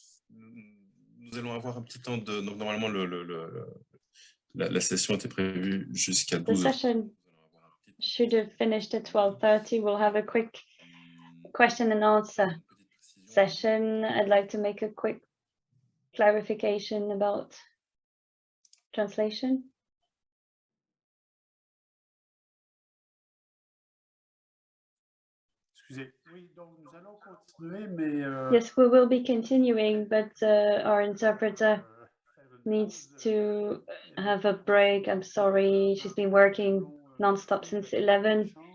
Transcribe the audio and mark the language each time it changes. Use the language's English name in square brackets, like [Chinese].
[French] Nous allons avoir un petit temps de... Donc, normalement, la session était prévue jusqu'à 12h. [English] The session should have finished at 12:30. We'll have a quick question and answer session. I'd like to make a quick clarification about translation. [French] Excusez. Oui, donc nous allons continuer, mais... [English] Yes, we will be continuing, but our interpreter needs to have a break. I'm sorry, she's been working non-stop since 11.